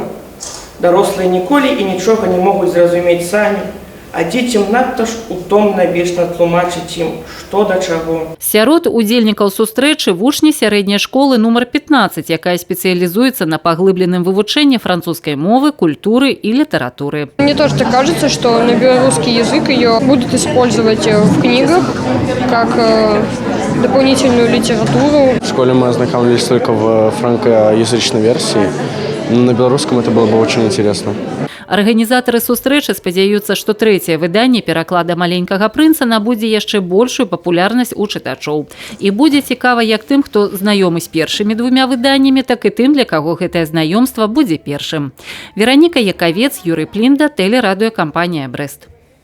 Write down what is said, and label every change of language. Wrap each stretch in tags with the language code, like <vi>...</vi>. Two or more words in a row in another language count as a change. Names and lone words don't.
<be>Дарослыя ніколі і нічога не могуць зразумець самі, а дзецям надта ж утомна вечна тлумачыць ім, што да чаго. Сярод удзельнікаў сустрэчы вучні сярэдняй школы нумар 15, якая спецыялізуецца на паглыбленым вывучэнні французскай мовы,</be> <ru>культуры и литературы. Мне тоже так кажется, что на белорусский язык ее будут использовать в книгах как дополнительную литературу. В школе мы ознакомились только в франкоязычной версии. На белорусском это было бы очень интересно.</ru> <be>Арганізатары сустрэчы спадзяюцца, што трэцяе выданне пераклада маленькага прынца набудзе яшчэ большую папулярнасць у чытачоў. І будзе цікава як тым, хто знаёмы з першымі двумя выданнямі, так і тым, для каго гэтае знаёмства будзе першым. Вераніка Якавец, Юрый Плінда, тэлерадыёкампанія «Брэст».</be>